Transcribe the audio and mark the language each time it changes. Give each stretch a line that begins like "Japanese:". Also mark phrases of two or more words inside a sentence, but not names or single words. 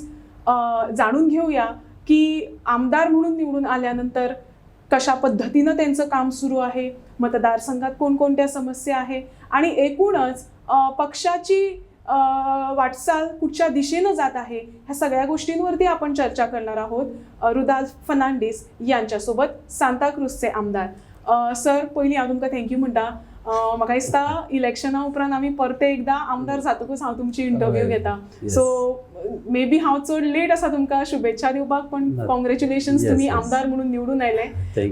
Marathi: जाणून घेऊया की आमदार म्हणून निवडून आल्यानंतर कशा पद्धतीनं त्यांचं काम सुरू आहे, मतदारसंघात कोणकोणत्या समस्या आहे आणि एकूणच पक्षाची वाटचाल कुठच्या दिशेनं जात आहे, ह्या सगळ्या गोष्टींवरती आपण चर्चा करणार आहोत रुदाल्फ फर्नांडिस यांच्यासोबत, सांताक्रूजचे आमदार.
Konkani: सर, पयलीं हांव तुमकां थँक्यू म्हणटा. म्हाका दिसता इलेक्शना उपरांत आमी परते एकदा आमदार जातकूच हांव तुमची इंटरव्यू घेता.
English: so maybe
Konkani: हांव चड लेट आसा तुमकां शुभेच्छा दिवपाक, पण कॉंग्रॅच्युलेशन्स, तुमी आमदार म्हणून निवडून आयले.